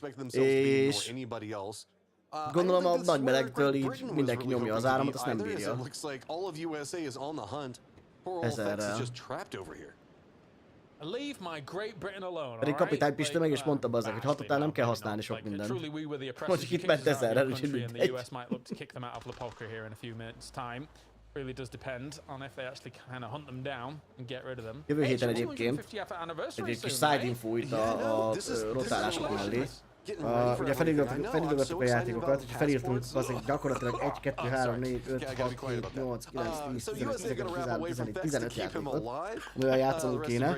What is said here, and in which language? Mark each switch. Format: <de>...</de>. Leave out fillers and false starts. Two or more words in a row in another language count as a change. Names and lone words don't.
<hu>És gondolom a nagy melegtől így mindenki nyomja az áramot, azt nem bírja. Ezerrel. Pedig kapitány Pista meg is mondta bazzák, hogy 6 után nem kell használni sok mindent. Mondjuk itt ment 1000-rel, úgyhogy mindegy.</hu> <en>Really does depend on if they actually kind of hunt them down and get rid of them.</en> <hu>Jövő héten egyébként egy kis</hu> <en>side info</en> <hu>itt a rotálások mellé. Ugye felírtuk a játékokat, hogy felírtunk azért gyakorlatilag 1, 2, 3, 4, 5, 6, 7, 8, 9, 10, 11, 12, 13, 14, 15 játékot, amivel játszanunk kéne.</hu>